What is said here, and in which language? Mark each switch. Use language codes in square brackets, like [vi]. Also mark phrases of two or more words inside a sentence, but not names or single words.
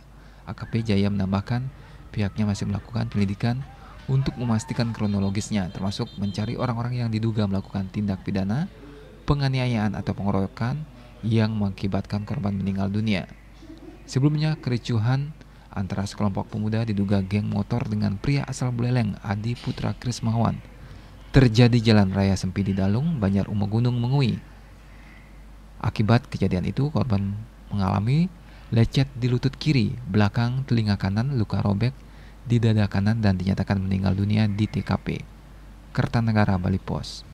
[id] AKP Jaya menambahkan, pihaknya masih melakukan penyelidikan untuk memastikan kronologisnya, termasuk mencari orang-orang yang diduga melakukan tindak pidana, penganiayaan atau pengeroyokan yang mengakibatkan korban meninggal dunia. Sebelumnya, kericuhan antara sekelompok pemuda diduga geng motor dengan pria asal Buleleng, Adi Putra Krismawan, terjadi Jalan Raya Sempidi Dalung, Banjar Gunung Mengui. Akibat kejadian itu, korban mengalami lecet di lutut kiri, belakang telinga kanan, luka robek di dada kanan, dan dinyatakan meninggal dunia di TKP Kertanegara, Bali Pos.